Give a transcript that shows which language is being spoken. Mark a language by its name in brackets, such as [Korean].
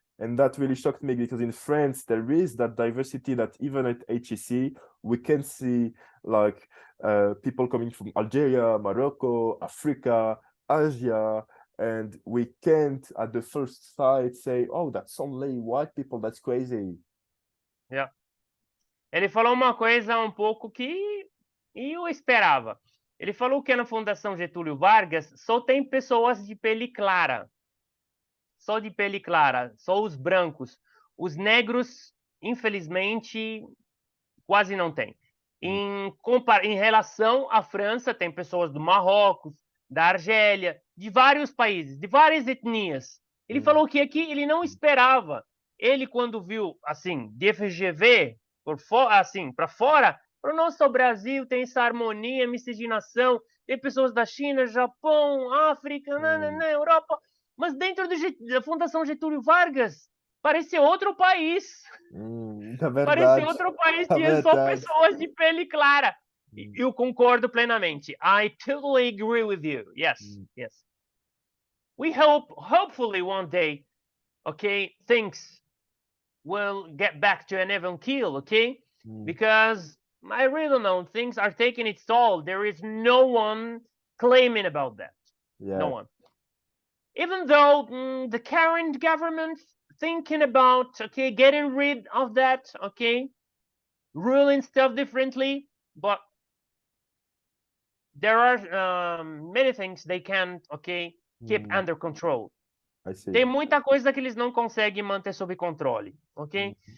[English] And that really shocked me because in France, there is that diversity that even at HEC, we can see like people coming from Algeria, Morocco, Africa, Asia, and we can't at the first sight say, oh, that's only white people, that's crazy. Yeah. [Portuguese] Ele falou uma coisa um pouco que eu esperava. Ele falou que na Fundação Getúlio Vargas só tem pessoas de pele clara. Só de pele clara, só os brancos. Os negros, infelizmente, quase não tem. Em relação à França, tem pessoas do Marrocos, da Argélia, de vários países, de várias etnias. Ele falou que aqui ele não esperava. Ele, quando viu, assim, de FGV, assim, para fora, para o nosso Brasil tem essa harmonia, miscigenação, tem pessoas da China, Japão, África, Europa, mas dentro da Fundação Getúlio Vargas, parecia outro país. Parecia outro país, tinha só pessoas de pele clara. Eu concordo plenamente. [English] I totally agree with you. Yes, yes. We hopefully one day, okay, things will get back to an even keel, okay? Because I really don't know, things are taking its toll. There is no one claiming about that. Yeah. No one. Even though the current government thinking about, okay, getting rid of that, okay, ruling stuff differently, but there are many things they can't, okay, keep under control. I see. [Portuguese] Tem muita coisa que eles não conseguem manter sob controle, ok?